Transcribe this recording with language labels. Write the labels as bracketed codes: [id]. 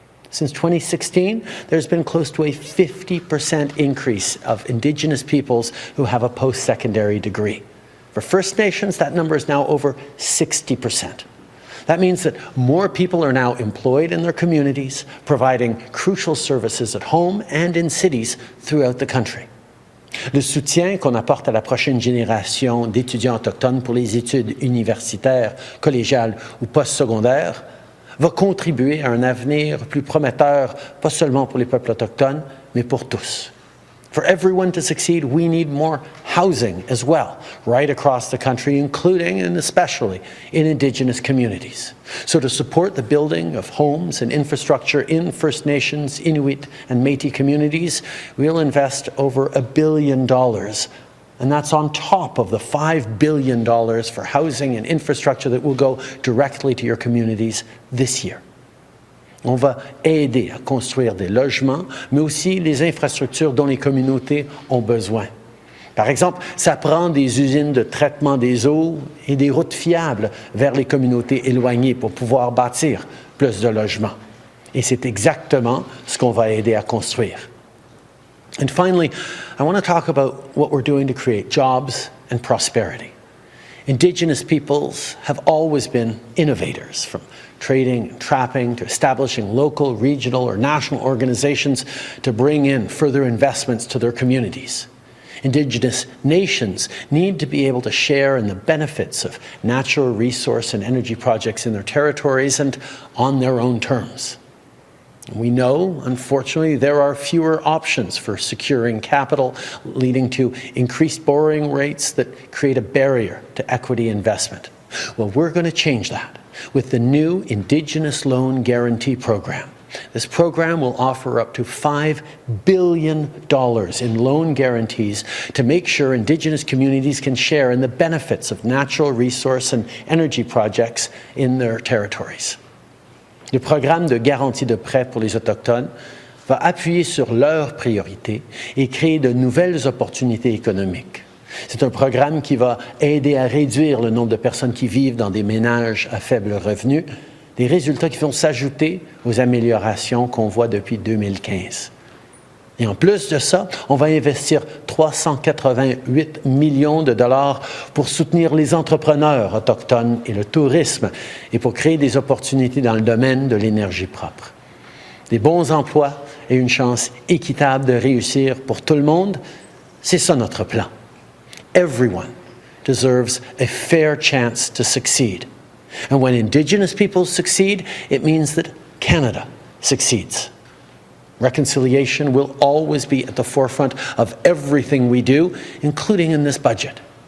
[en] Since 2016, there's been close to a 50% increase of Indigenous peoples who have a post-secondary degree. For First Nations, that number is now over 60%. That means that more people are now employed in their communities, providing crucial services at home and in cities throughout the country. [fr] Le soutien qu'on apporte à la prochaine génération d'étudiants autochtones pour les études universitaires, collégiales ou postsecondaires va contribuer à un avenir plus prometteur, pas seulement pour les peuples autochtones, mais pour tous. [en] For everyone to succeed, we need more housing as well, right across the country, including and especially in Indigenous communities. So to support the building of homes and infrastructure in First Nations, Inuit, and Métis communities, we'll invest over $1 billion. And that's on top of the $5 billion for housing and infrastructure that will go directly to your communities this year. [fr] On va aider à construire des logements, mais aussi les infrastructures dont les communautés ont besoin. Par exemple, ça prend des usines de traitement des eaux et des routes fiables vers les communautés éloignées pour pouvoir bâtir plus de logements. Et c'est exactement ce qu'on va aider à construire. [en] And finally, I want to talk about what we're doing to create jobs and prosperity. Indigenous peoples have always been innovators, from trading and trapping to establishing local, regional, or national organizations to bring in further investments to their communities. Indigenous nations need to be able to share in the benefits of natural resource and energy projects in their territories and on their own terms. We know, unfortunately, there are fewer options for securing capital, leading to increased borrowing rates that create a barrier to equity investment. Well, we're going to change that with the new Indigenous Loan Guarantee Program. This program will offer up to $5 billion in loan guarantees to make sure Indigenous communities can share in the benefits of natural resource and energy projects in their territories. [fr] Le programme de garantie de prêt pour les Autochtones va appuyer sur leurs priorités et créer de nouvelles opportunités économiques. C'est un programme qui va aider à réduire le nombre de personnes qui vivent dans des ménages à faible revenu, des résultats qui vont s'ajouter aux améliorations qu'on voit depuis 2015. Et en plus de ça, on va investir 388 millions de dollars pour soutenir les entrepreneurs autochtones et le tourisme et pour créer des opportunités dans le domaine de l'énergie propre. Des bons emplois et une chance équitable de réussir pour tout le monde, c'est ça notre plan. [en] Everyone deserves a fair chance to succeed. And when Indigenous peoples succeed, it means that Canada succeeds. Reconciliation will always be at the forefront of everything we do, including in this budget.